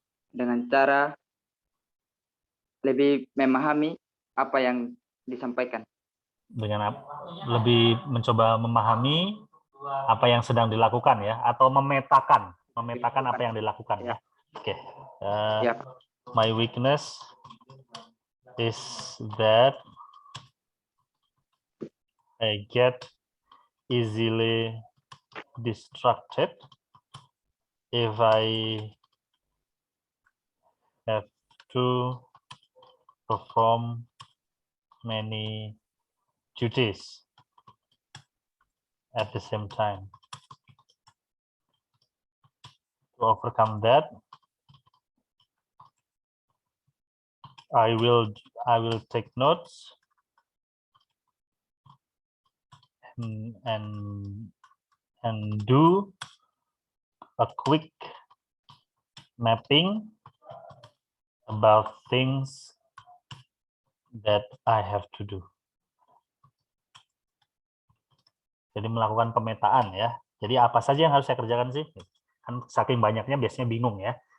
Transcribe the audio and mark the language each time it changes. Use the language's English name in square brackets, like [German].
[Indonesian] Dengan cara lebih memahami apa yang disampaikan. Dengan lebih mencoba memahami apa yang sedang dilakukan ya, atau memetakan apa yang dilakukan ya. Oke. Ya. [English] My weakness is that I get easily distracted if I have to perform many duties at the same time. To overcome that, I will take notes and do a quick mapping about things that I have to do. [Indonesian] Jadi melakukan pemetaan ya. Jadi apa saja yang harus saya kerjakan sih? Kan saking banyaknya biasanya bingung ya.